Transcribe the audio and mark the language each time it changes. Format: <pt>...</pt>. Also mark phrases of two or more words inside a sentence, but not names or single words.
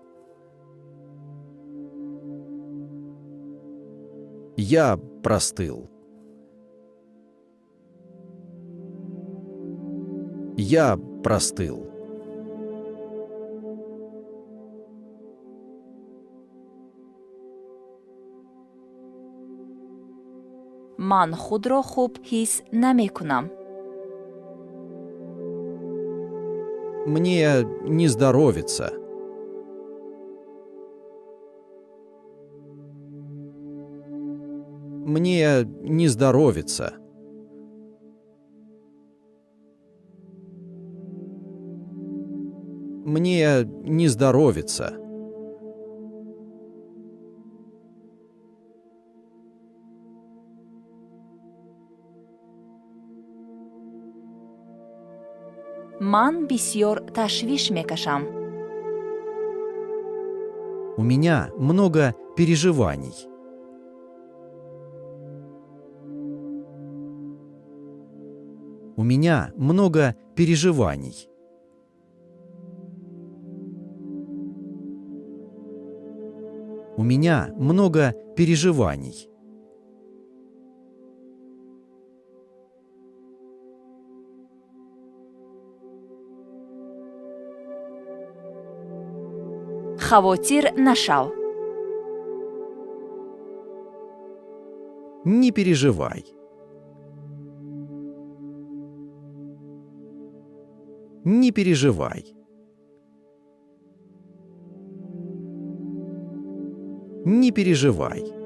<ru>Я простыл. Я простыл.</ru> <tg>ман худро хуб ҳис намекунам.</tg> <ru>Мне не здоровится. Мне не здоровится. Мне не здоровится.</ru> <tg>ман бисёр ташвиш мекашам.</tg> <ru>У меня много переживаний. У меня много переживаний. У меня много переживаний.</ru> <tg>хавотир нашав.</tg> <ru>Не переживай. Не переживай. Не переживай.</ru>